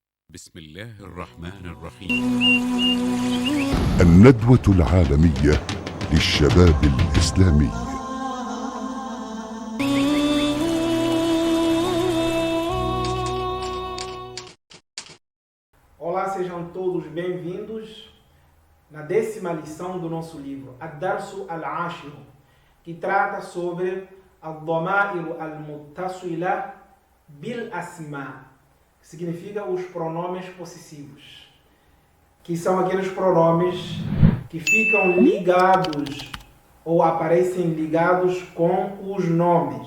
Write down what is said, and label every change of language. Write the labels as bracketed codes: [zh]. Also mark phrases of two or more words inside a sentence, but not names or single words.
[ar] بسم الله الرحمن الرحيم. الندوة العالمية للشباب الإسلامي. [pt] Olá, sejam todos bem-vindos na 10ª lição do nosso livro, [ar] الدرس العاشر, [pt] que trata sobre [ar] الضمائر المتصلة بالأسماء, [pt] que significa os pronomes possessivos, que são aqueles pronomes que ficam ligados ou aparecem ligados com os nomes.